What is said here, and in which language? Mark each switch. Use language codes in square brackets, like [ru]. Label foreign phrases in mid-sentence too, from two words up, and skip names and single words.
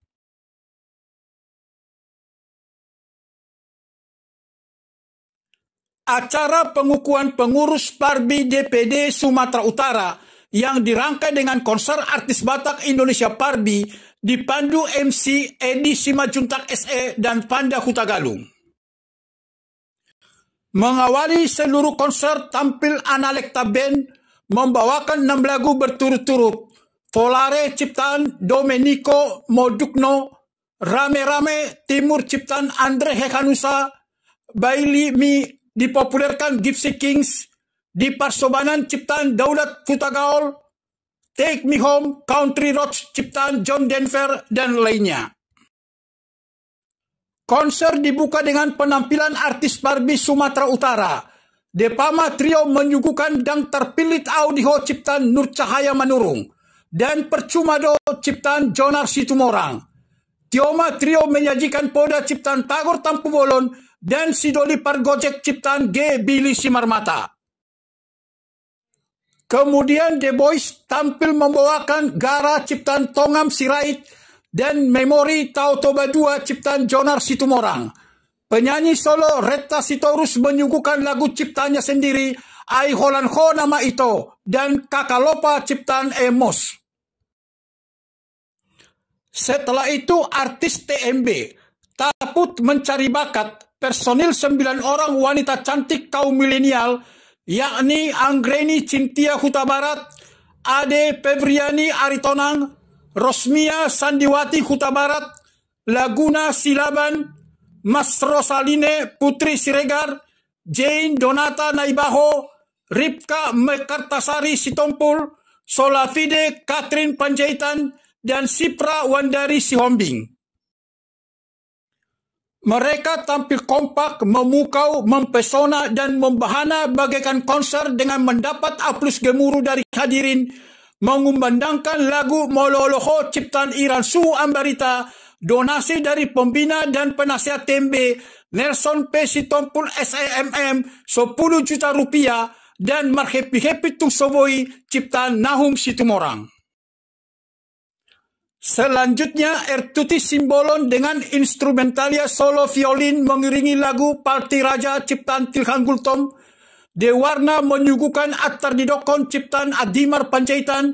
[id] Acara pengukuhan pengurus Parbi DPD Sumatera Utara yang dirangkai dengan konser artis Batak Indonesia Parbi dipandu MC Edi Simajuntak SE dan Panda Hutagalung. Mengawali seluruh konser tampil Analekta Band membawakan 6 lagu berturut-turut. Volare ciptaan Domenico Modugno, Rame Rame Timur ciptaan Andre Hekanusa, Baili Mi dipopulerkan Gypsy Kings, Di Parsobanan ciptaan Daulat Hutagaol, Take Me Home Country Roads ciptaan John Denver, dan lainnya. Konser dibuka dengan penampilan artis Parbi Sumatera Utara. Depama Trio menyuguhkan Dang Terpilit Audio ciptaan Nur Cahaya Manurung dan Percumado ciptaan Jonar Situmorang. Tioma Trio menyajikan Poda ciptaan Tagor Tampu Bolon dan Sidoli Pargojek ciptaan G. Billy Simarmata. Kemudian The Boys tampil membawakan Gara ciptaan Tongam Sirait dan Memori Tautoba 2 ciptaan Jonar Situmorang. Penyanyi solo Retta Sitorus menyuguhkan lagu ciptanya sendiri Ai Holan Ho Nama Ito dan Kakalopa ciptaan Emos. Setelah itu artis TMB Taput Mencari Bakat personil 9 orang wanita cantik kaum milenial, yakni Anggreni Cintia Huta Barat, Ade Febriani Aritonang, Rosmia Sandiwati Huta Barat, Laguna Silaban, Mas Rosaline Putri Siregar, Jane Donata Naibaho, Ripka Mekartasari Sitompul, Solafide Katrin Panjaitan, dan Sipra Wandari Sihombing. Mereka tampil kompak, memukau, mempesona, dan membahana bagaikan konser dengan mendapat aplaus gemuruh dari hadirin, mengumandangkan lagu Mololoho ciptaan Iran Suhu Ambarita, donasi dari pembina dan penasihat TMB Nelson P. Sitompul SEMM 10 juta rupiah, dan Marhepi-Hepi Tung Soboi ciptaan Nahum Situmorang. Selanjutnya Ertuti Simbolon dengan instrumentalia solo violin mengiringi lagu Palti Raja ciptaan Tilhan Gultom. Dewarna menyuguhkan Attar Didokon ciptaan Adimar Panjaitan.